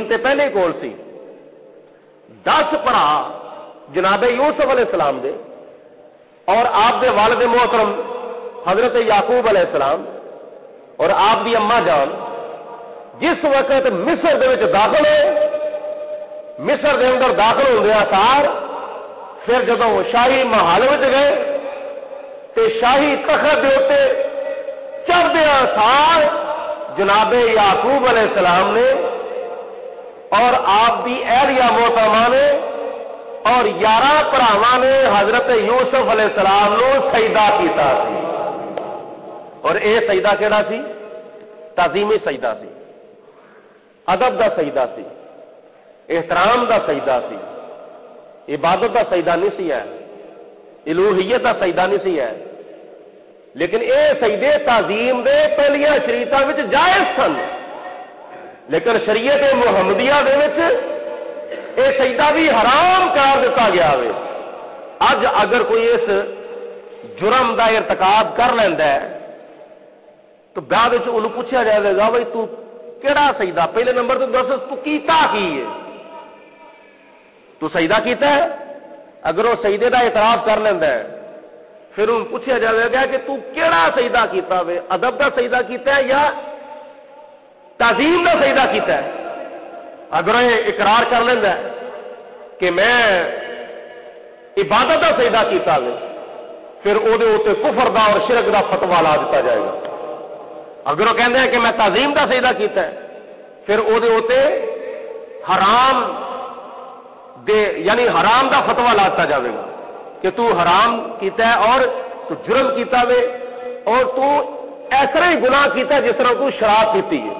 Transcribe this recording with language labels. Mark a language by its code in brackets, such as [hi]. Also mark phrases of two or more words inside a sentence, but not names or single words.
[pa] تے پہلے کول سی، 10 بھرا جناب یوسف [ar] علیہ السلام [pa] دے اور آپ دے والد محترم حضرت یعقوب [ar] علیہ السلام [pa] اور آپ دی اماں جان جس وقت مصر دے وچ داخل ہوئے، مصر دے اندر داخل ہوندے سار پھر جدوں شاہی محل وچ گئے تے شاہی تخت دے اوتے چڑھدے سار جناب یعقوب [ar] علیہ السلام [pa] نے اور آپ دی اہلیہ محترمہ نے اور 11 بھراواں نے حضرت یوسف [ar] علیہ السلام [pa] نو سجدہ کیتا سی. اور اے سجدہ کیڑا سی؟ تعظیمی سجدہ سی، ادب دا سجدہ سی، احترام دا سجدہ سی، عبادت دا سجدہ نہیں سی ہے، الوہیت دا سجدہ نہیں سی ہے. لیکن اے سجدے تعظیم دے پہلیاں شریعتاں وچ جائز سن، لیکن شریعت محمدیہ دے وچ اے سجدہ بھی حرام قرار دیتا گیا ہے. اج اگر کوئی اس جرم دا ارتکاب کر لیندا ہے تو بعد وچ انہوں پوچھا جائے گا بھائی تو کیڑا سجدہ، پہلے نمبر تے دس تو کیتا کی ہے، تو سجدہ کیتا ہے. اگر وہ سجدے دا اعتراف کر لیندا ہے پھر انہوں پوچھا جائے گا کہ تو کیڑا سجدہ کیتا وے، ادب دا سجدہ کیتا ہے یا تعظیم دا سجدہ کیتا ہے. اگر یہ اقرار کر لینا ہے کہ میں عبادت دا سجدہ کیتا ہے پھر او دے اوتے کفر دا اور شرک دا فتوی لا دیتا جائے گا. اگر وہ کہتے ہیں کہ میں تعظیم دا سجدہ کیتا ہے پھر او دے اوتے حرام دے یعنی حرام دا فتوی لا دیتا جائے گا کہ تو حرام کیتا ہے اور تو جرم کیتا ہے اور تو ایسا ہی گناہ کیتا ہے جس طرح تو شراب پیتی ہے.